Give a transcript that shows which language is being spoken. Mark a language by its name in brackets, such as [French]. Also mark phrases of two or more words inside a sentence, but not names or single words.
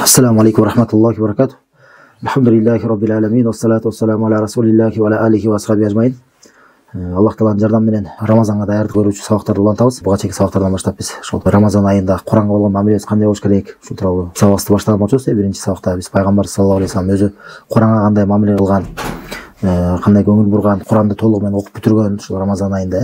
[Arabic] السلام عليكم ورحمة الله وبركاته. الحمد لله رب العالمين. والصلاة والسلام على رسول الله وعلى آله وأصحابه أجمعين. [Kyrgyz] Аллах Тааланын жардамы менен Рамазанга даярдык көрүүчү сабактарды улантабыз. Буга чейинки сабактардан баштап биз ошол Рамазан айында Куранга болгон мамилебиз кандай болуш керек, ушул тууралуу сабакты баштаган биринчи сабакта биз пайгамбар [Arabic] صلى الله عليه وسلم [Kyrgyz] өзү Куранга кандай мамиле кылган, кандай көңүл бурган, Куранды толугу менен окуп бүтүргөн ушул Рамазан айында.